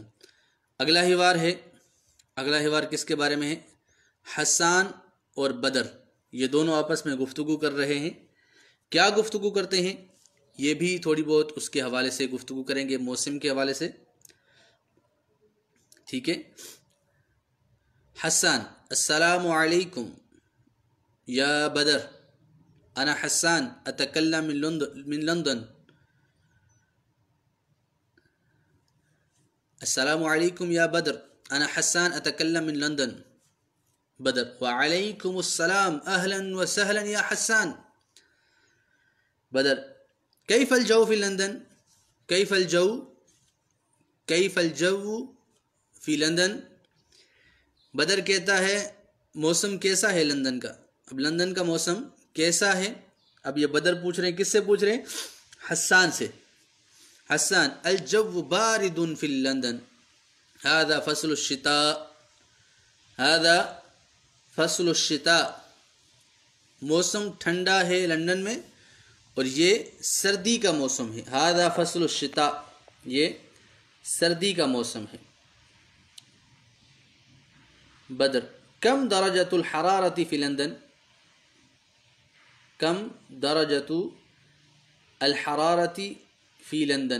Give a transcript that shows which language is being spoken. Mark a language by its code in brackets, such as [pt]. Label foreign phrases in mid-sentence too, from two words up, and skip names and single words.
[hi] अगला हिवार है, अगला हिवार किसके बारे में है? हसन और बदर, ये दोनों आपस में गुफ्तगू कर रहे हैं। क्या गुफ्तगू करते हैं ये भी थोड़ी बहुत उसके हवाले से गुफ्तगू करेंगे, मौसम के हवाले से। ठीक है। [ar] حسن السلام عليكم يا بدر, أنا حسن أتكلم من لندن. السلام عليكم يا بدر, أنا حسن أتكلم من لندن. بدر وعليكم السلام أهلا وسهلا يا حسن. بدر كيف الجو في لندن، كيف الجو، كيف الجو في لندن. [hi] बदर कहता है मौसम कैसा है लंदन का। अब लंदन का मौसम कैसा है? अब ये बदर पूछ रहे हैं, किससे पूछ रहे हैं? हस्सान से। हस्सान, [ar] الجو بارد في لندن، هذا فصل الشتاء، هذا فصل الشتاء, हादा फसलु शिता, [hi] मौसम ठंडा है लंदन में और ये सर्दी का मौसम है। [ar] هذا فصل الشتاء, [hi] ये सर्दी का मौसम है। [ar] بدر، كم درجة الحرارة في لندن، كم درجة الحرارة في لندن.